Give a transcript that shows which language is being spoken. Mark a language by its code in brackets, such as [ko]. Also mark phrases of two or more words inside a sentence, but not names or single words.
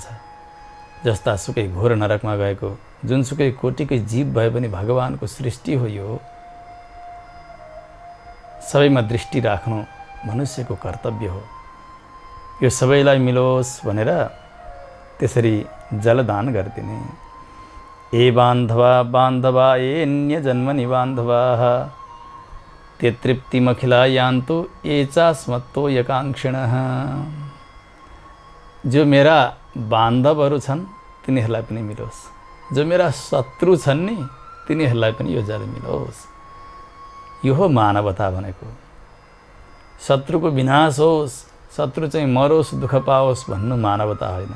[ne] जस्ता सुकै घोर नरकमा गएको जुनसुकै कोटिकै जीव भए पनि भगवानको सृष्टि हो यो। सबैमा दृष्टि राख्नु मनुष्यको कर्तव्य हो। यो सबैलाई मिलोस् भनेर त्यसरी जलदान गरिदिने। [sa] ए बान्धवा बान्धवा ए अन्य जन्मनि बान्धवाः ते तृप्तिमखिला यान्तु ए चास्मत्तो यकाङ्क्षिणः। [ne] जो मेरा बान्धवहरू छन् तिनीहरूलाई पनि मिलोस्, जो मेरा शत्रु छन् नि तिनीहरूलाई पनि यो जल मिलोस्। यो हो मानवता भनेको। शत्रुको विनाश होस्, शत्रु चाहिँ मरोस्, दुःख पाओस् भन्नु मानवता होइन।